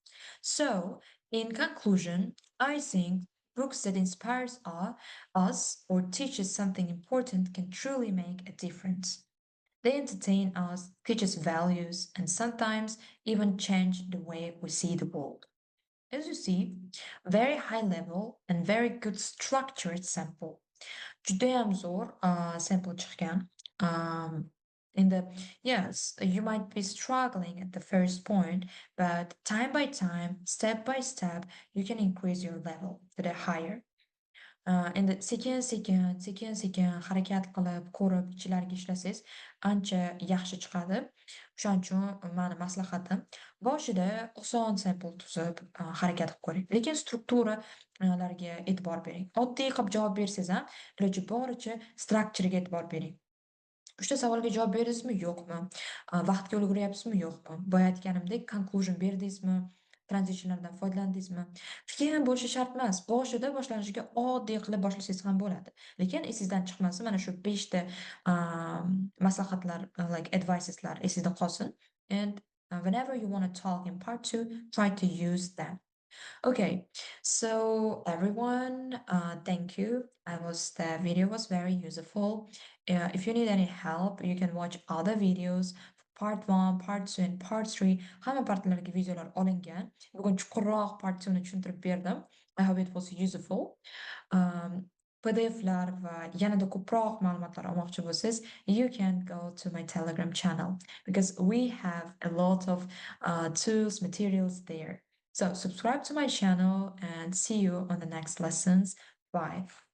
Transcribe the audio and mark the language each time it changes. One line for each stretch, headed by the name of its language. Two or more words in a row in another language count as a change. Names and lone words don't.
English: So, in conclusion, I think books that inspires us or teaches something important can truly make a difference. They entertain us, teach us values, and sometimes even change the way we see the world. As you see, very high level and very good structured sample.
Uzbek: Judayam zo'r sample chiqqan.
English: Um, in the yes, you might be struggling at the first point, but time by time, step by step, you can increase your level to the higher.
Uzbek: Endi sekin-sekin harakat qilib, ko'rib, ichlariga ishlasangiz, ancha yaxshi chiqadi. O'shaning uchun mani maslahatim, boshida oson sample tuzib, harakat qilib ko'ring. Lekin struktura larga e'tibor bering. Oddiy qilib javob bersangiz ham, iloji boricha structurega e'tibor bering. Uchta savolga javob berdingizmi, yo'qmi? Vaqtga ulguryapsizmi, yo'qmi? Boya aytganimdek, conclusion berdingizmi? Transitionlardan foydalandingizmi? Qiyin bo'lishi shart emas. Boshlanishiga oddiy qilib boshlasangiz ham bo'ladi. Lekin esingizdan chiqmasin, mana shu 5 ta maslahatlar,
English: like adviceslar
Uzbek: esingizda qolsin.
English: And whenever you want to talk in part 2, try to use them. Okay, so everyone, thank you. The video was very useful. If you need any help, you can watch other videos. Part 1, part 2, and part 3.
Uzbek: Hamma partlarga videolar olingan. Bugun chuqurroq part 2 ni tushuntirib berdim.
English: I hope it was useful.
Uzbek: Um, PDFlar va yanada ko'proq ma'lumotlar olmoqchi bo'lsangiz,
English: you can go to my Telegram channel because we have a lot of tools, materials there. So subscribe to my channel and see you on the next lessons. Bye.